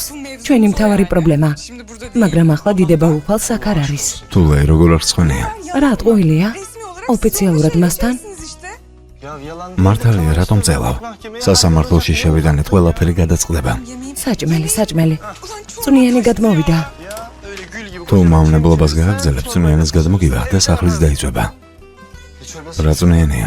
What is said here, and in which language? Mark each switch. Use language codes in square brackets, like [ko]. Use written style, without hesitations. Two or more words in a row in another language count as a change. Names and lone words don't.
[ka] ჩვენი მთავარი პრობლემა. მაგრამ ახლა დიდება უფალს აქ არ არის. თულე როგორ არცხვენია? რა ტყუილია? ოფიციალურად მასთან? [tr] Ya yalan. [ka] მართალია რატომ წელავ? სასამართლოში შევიდანეთ ყველაფერი გადაწყდება. საჭმელი. წვნიანი გადმოვიდა. [tr] Öyle gül gibi. [ka] თუ მავნებლობას გააგრძელებ, წვნიანის გადმოგივა და სახლის დაიწვება. რა წვნიანია?